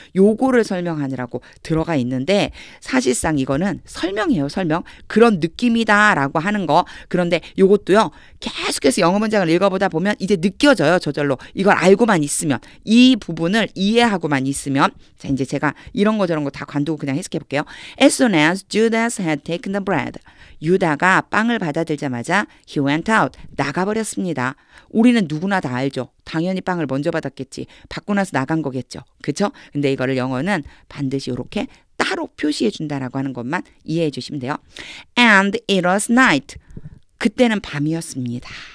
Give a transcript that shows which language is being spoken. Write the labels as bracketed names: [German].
[Korean] 요거를 설명하느라고 들어가 있는데 사실상 이거는 설명이에요. 설명. 그런 느낌이다라고 하는 거. 그런데 요것도요. 계속해서 영어 문장을 읽어보다 보면 이제 느껴져요. 저절로. 이걸 알고만 있으면. 이 부분을 이해하고만 있으면 자, 이제 제가 이런 거 저런 거 다 관두고 그냥 해석해 볼게요. [English] As soon as Judas had taken the bread. [Korean] 유다가 빵을 받아들자마자 [English] he went out. [Korean] 나가버렸습니다. 우리는 누구나 다 알죠. 당연히 빵을 먼저 받았겠지. 받고 나서 나간 거겠죠. 그렇죠? 근데 이거를 영어는 반드시 이렇게 따로 표시해 준다라고 하는 것만 이해해 주시면 돼요. [English] And it was night. [Korean] 그때는 밤이었습니다.